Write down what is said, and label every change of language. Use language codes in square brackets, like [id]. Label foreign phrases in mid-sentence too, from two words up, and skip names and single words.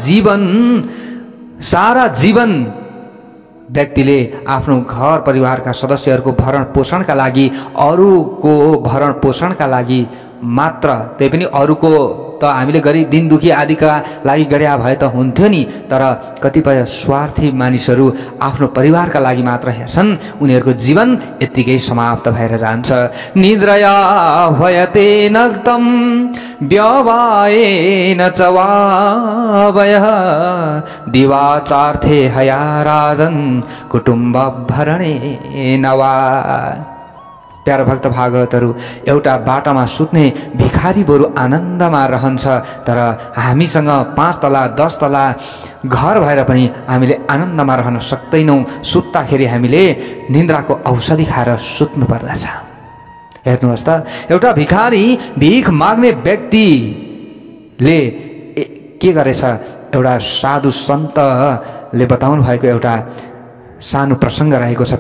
[ne] जीवन व्यक्तिले आफ्नो घर परिवारका सदस्यहरूको भरण पोषणका लागि, अरूको भरण पोषणका लागि मात्र, त्यही पनि अरूको त हामीले गरिब दिन दुखी आदिका लागि गरे भए त हुन्थ्यो नि, तर कतिपय स्वार्थी मानिसहरू आफ्नो परिवारका लागि मात्र हेर्छन्, उनीहरूको जीवन यत्तिकै समाप्त भएर जान्छ। [sa] निद्रया भयते नक्तम व्यवायेन च वावयः दिवाचार्थे हया राजन् कुटुम्ब भरणे नवा। [ne] प्यारा भक्त भागवतहरू, एउटा बाटामा सुत्ने भिखारी बरु आनन्दमा रहन्छ, तर हामीसँग 5 तला 10 तला घर भएर पनि हामीले आनन्दमा रहन सक्दैनौँ। सुत्दाखेरि हामीले निन्द्राको औषधि खाएर सुत्नु पर्दछ। हेर्नुहोस् त, एउटा भिखारी, भिख माग्ने व्यक्तिले के गरेछ, एउटा साधु सन्तले बताउनु भएको एउटा सानो प्रसङ्ग रहेको छ।